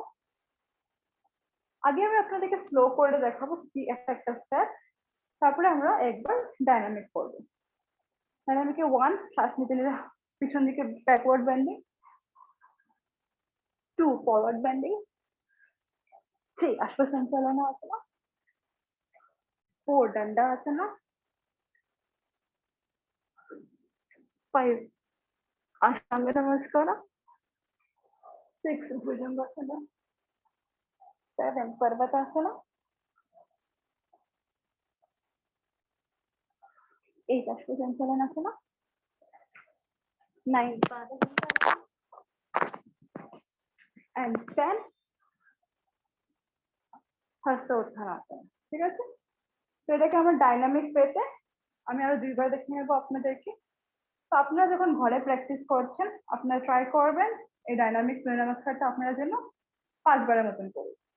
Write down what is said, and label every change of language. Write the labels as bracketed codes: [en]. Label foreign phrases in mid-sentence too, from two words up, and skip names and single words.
[bn] আগে আমি আপনাদেরকে স্লো করে দেখাবো কি একটা একটা স্টেপ, তারপরে আমরা একবার ডাইনামিক করব। ডাইনামিকে 1 শ্বাস নিতে নিতে পিছন দিকে ব্যাকওয়ার্ড বেন্ডিং, 2 ফরওয়ার্ড বেন্ডিং, 3 अश्वसंचालन आसन, 4 दंडा आसन, 5 अष्टांग नमस्कार, 6 भुजंगासन, 7 पर्वतासन, 8 अश्वसंचालन आसन, 9 पादहस्तासन and 10 হস্ত উত্থানাসন। ঠিক আছে, তো এটাকে আমরা ডাইনামিক পেতে আমি আরো দুইবার দেখে নেবো আপনাদেরকে। তো আপনারা যখন ঘরে প্র্যাকটিস করছেন আপনারা ট্রাই করবেন এই ডাইনামিক সূর্য নমস্কারটা আপনারা জন্য 5 বারের মতন করুন।